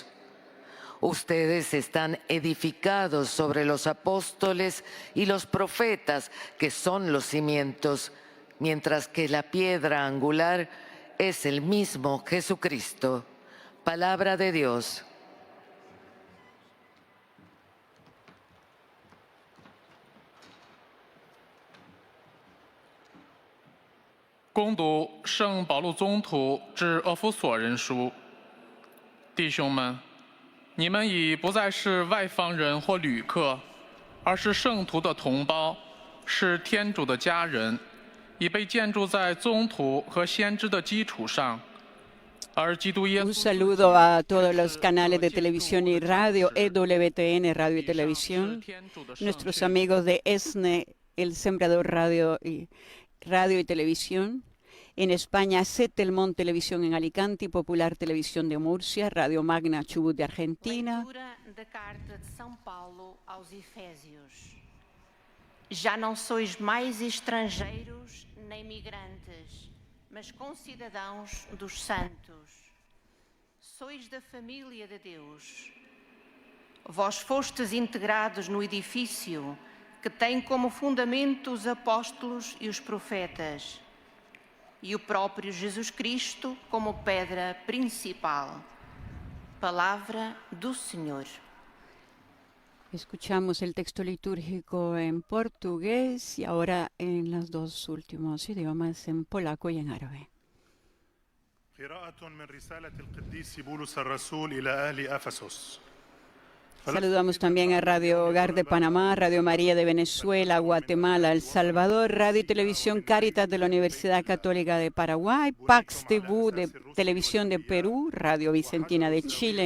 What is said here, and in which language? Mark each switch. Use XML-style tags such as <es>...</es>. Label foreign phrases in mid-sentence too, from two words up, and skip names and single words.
<es>Ustedes están edificados sobre los apóstoles y los profetas, que son los cimientos, mientras que la piedra angular es el mismo Jesucristo. Palabra de Dios.</es> <zh>恭读圣保禄宗徒致厄弗所人书，弟兄们，你们已不再是外方人或旅客，而是圣徒的同胞，是天主的家人， 已被建筑在宗徒和先知的基础上，而基督耶</zh> <es>Un</es> <zh>稣</zh> <es>saludo a todos los canales de televisión y radio, EWTN, Radio y Televisión, nuestros amigos de ESNE, El Sembrador Radio y Televisión. En España, Setelmont Televisión en Alicante y Popular Televisión de Murcia, Radio Magna Chubut de Argentina.</es> <pt>Leitura da Carta de São Paulo aos Efésios. Já não sois mais estrangeiros nem migrantes, mas concidadãos dos santos. Sois da família de Deus. Vós fostes integrados no edifício que tem como fundamento os apóstolos e os profetas, e o próprio Jesus Cristo como pedra principal. Palavra do Senhor.</pt> <es>Escuchamos el texto litúrgico en portugués y ahora en los dos últimos idiomas, en polaco y en árabe.</es> <ar>قراءة من رسالة القديس بولس الرسول إلى أهل أفسس.</ar> <es>Saludamos también a Radio Hogar de Panamá, Radio María de Venezuela, Guatemala, El Salvador, Radio y Televisión Cáritas de la Universidad Católica de Paraguay, Pax TV de Televisión de Perú, Radio Vicentina de Chile.</es>